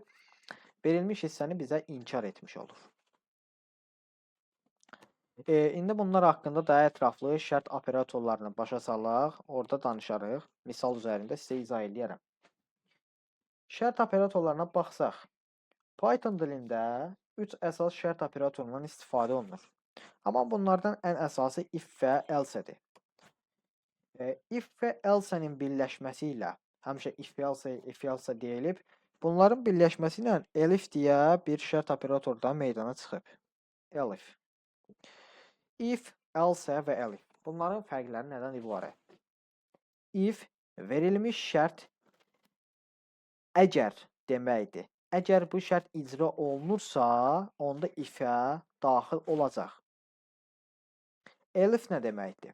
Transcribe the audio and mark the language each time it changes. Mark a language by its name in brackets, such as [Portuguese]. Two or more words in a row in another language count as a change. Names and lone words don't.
[Azerbaijani] Verilmiş hissəni bizə inkar etmiş olur. İndi bunlar haqqında daha ətraflı şərt operatorlarını başa salaq, orada danışarıq. Misal üzərində sizə izah edərəm. Şərt operatorlarına baxsaq, Python dilində 3 əsas şərt operatorundan istifadə olunur. Amma bunlardan ən əsası if və else-dir. If və else-nin birləşməsi ilə, həmişə [English] if else [Azerbaijani] deyilib, Bunların birləşməsi ilə elif deyə bir şərt operatordan meydana çıxıb. Elif. If, else və elif. Bunların fərqləri nədən ibarət? If verilmiş şərt əgər deməkdir. Əgər bu şərt icra olunursa, onda ifə daxil olacaq. Elif nə deməkdir?